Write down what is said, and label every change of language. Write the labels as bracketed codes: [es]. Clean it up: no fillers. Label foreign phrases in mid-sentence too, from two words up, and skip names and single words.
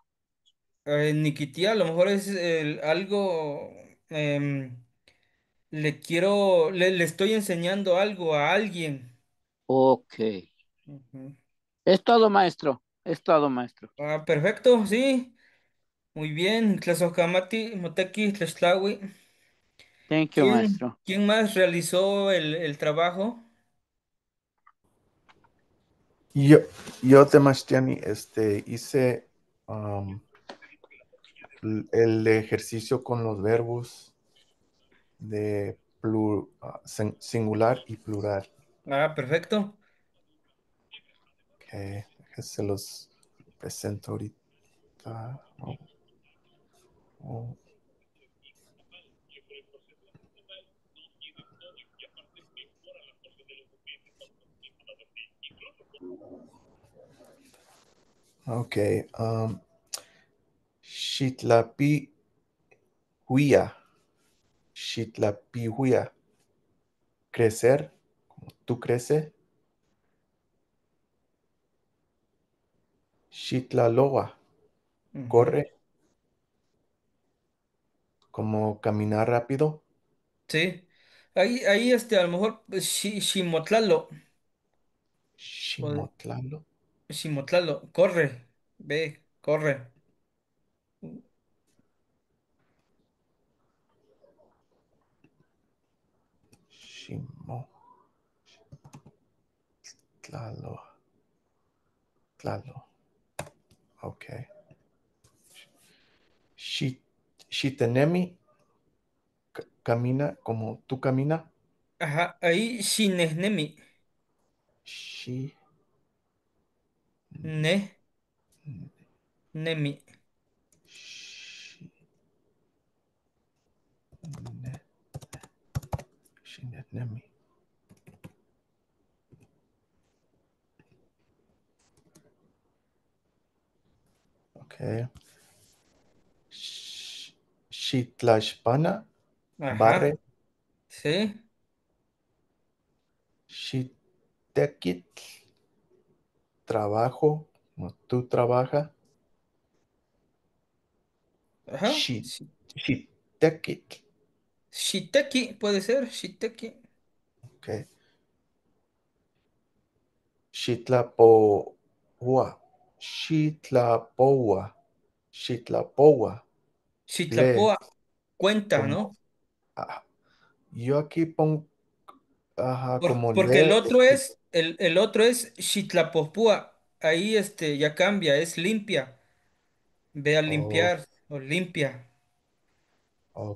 [es] Niquitia, a lo mejor es algo, em, le estoy enseñando algo a alguien. Ok. Ujú. Es todo, maestro. Es todo, maestro. Ah, perfecto, sí. Muy bien, [nah] Tlazohcamati, Moteki, Tlaxtlahui. [en] Thank you, [es] ¿Quién, maestro. quién más realizó el trabajo? Yo, yo Temastiani, hice um, el ejercicio con los verbos de singular y plural. Ah, perfecto. Que se los presento ahorita. Oh, ok. [nah] Xitlapi huya. Xitlapi huya. [es] Crecer, como tú creces. [nah] Xitlaloa. Ujú. [es] Corre, como caminar rápido. Sí. Ahí, a lo mejor, [nah] Ximotlalo. Ximotlalo. [es] Ximotlalo, corre. Ve, corre. [nah] Ximotlalo. Tlalo. Ok. Shitenemi. [es] Camina como tú camina. Ajá, ahí Shinehnemi. [nah] Shi. Ne, Nemi. Shi- ne- Shinenemi. Ok. Shitlashpana. [es] Barre. Ajá, sí. [nah] Shitekitl. [es] Trabajo. Como tú trabajas. Ajá. [nah] Shitekitl. Shiteki, puede ser, Shiteki. Ok. Xitlapoua. Xitlapoua. Xitlapoua. [es] Lee [nah] Xitlapoa, [es] cuenta, como. ¿no? ah, yo aquí pongo ajá, como Porque el lee. otro es, el otro es Xitlapopúa. Ahí ya cambia, es limpia. Ve a Oh, limpiar o limpia. ok.